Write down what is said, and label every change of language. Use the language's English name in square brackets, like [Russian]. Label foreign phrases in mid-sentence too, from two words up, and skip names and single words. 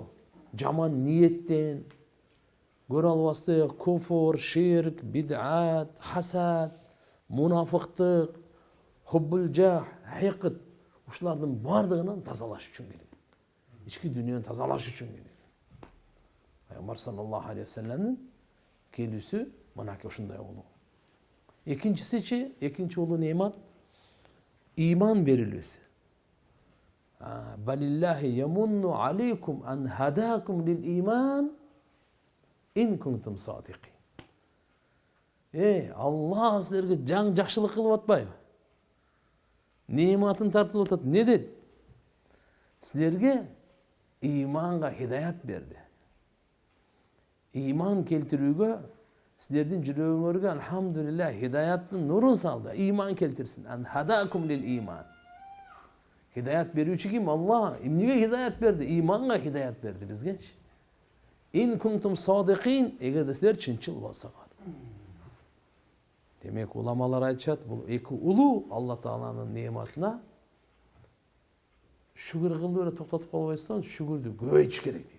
[Kyrgyz] Жаман ниеттен, көрө албасты куфур, ширк, бид'ат, хасад, мунафыктык, [Arabic] حب الجاه, [Kyrgyz] хикд, ушулардын бардыгынан тазалаш үчүн керек. Ички дүйнөнү тазалаш үчүн керек. Пайгамбар [Arabic] صلى الله عليه وسلم [Kyrgyz] келүүсү мынакей ушундай болуу. Экинчи улуу немат иман берилүүсү. [Arabic] بل الله يمن عليكم أن هداكم للإيمان إن كنتم صادقين. [Kyrgyz] Алла силерге жакшылык кылып атпайбы? Нематын тартып атат. Не деді? Силерге иманга хидаят берди. Иман келтирүүгө силердин жүрөгүңөргө алхамдулилlah хидаяттын нурун салды. Иман келтирсин. [Arabic] أن هداكم للإيمان. [Kyrgyz] Хидаят берүүчү ким? Алла. Эмнеге хидаят берди? Иманга хидаят берди бизгечи. [Arabic] إن كنتم صادقين, [Kyrgyz] эгерде силер чынчыл болсоңор. Демек уламалар айтышат, бул эки улуу Алла Тааланын неmatына шүгүр кылып эле токтотуп калбайсыздан, шүгүрдү көбөйтүш керек дейт.